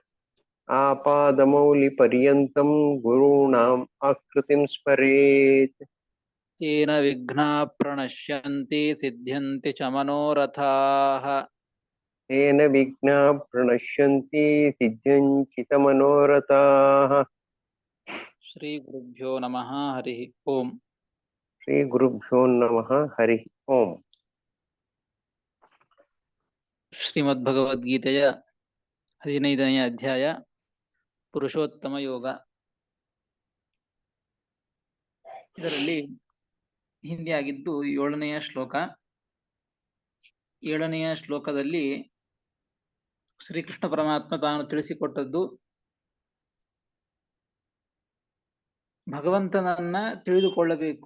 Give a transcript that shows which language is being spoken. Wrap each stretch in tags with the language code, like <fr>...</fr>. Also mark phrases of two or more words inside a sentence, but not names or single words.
<sa>आपादमौलिपर्यन्तं गुरूणाम् आकृतिं स्मरेत्. तेन विघ्नाः प्रणश्यन्ति सिद्ध्यन्ति च मनोरथाः. तेन विघ्नाः प्रणश्यन्ति सिद्ध्यन्ति च मनोरथाः. श्री गुरुभ्यो नमः हरि ॐ. श्री गुरुभ्यो नमः हरि ॐ.</sa> <kn>ಶ್ರೀಮದ್ಭಗವದ್ಗೀತೆಯ 15ನೇ ಅಧ್ಯಾಯ ಪುರುಷೋತ್ತಮ ಯೋಗ. ಇದರಲ್ಲಿ ಹಿಂದೆ ಆಗಿದ್ದು 7ನೆಯ ಶ್ಲೋಕ. 7ನೆಯ ಶ್ಲೋಕದಲ್ಲಿ ಶ್ರೀಕೃಷ್ಣ ಪರಮಾತ್ಮ ತಾನು ತಿಳಿಸಿಕೊಟ್ಟದ್ದು ಭಗವಂತನನ್ನ ತಿಳಿದುಕೊಳ್ಳಬೇಕು.</kn>